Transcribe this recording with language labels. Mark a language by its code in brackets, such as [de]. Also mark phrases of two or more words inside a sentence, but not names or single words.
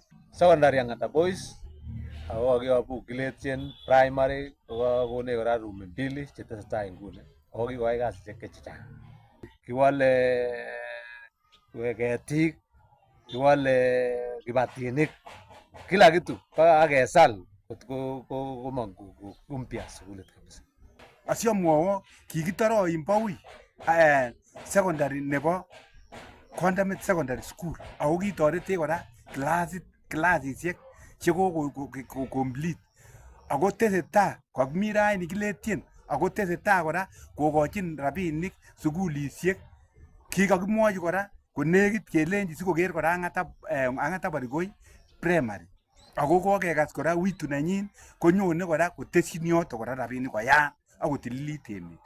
[kln] Secondary Angata Boys ako kakiyobu Kiletien primary kokakonech kora room 2 chetesetai nguni ako kikoyai kasisiek chechang. Kiwale ketik, kiwale kibatinik, [sw] kila kitu mpaka [kln] akesal komong kumpya sukulit kabisa. Asiamwowo kikitoroin Baui secondary nebo Condamit Secondary School ako kitorete kora klasisiek cheko complete ako tesetai kokmi raini kiletien ako tesetai kora kokochin rabinik sukulisiek kikakimwochi kora konekit kelenji sikoker kora Ang'ata Barikoi primary ako kokekas kora witu nenyin konyone kora kotesyin yoto kora rabinik koyam akotililit emet.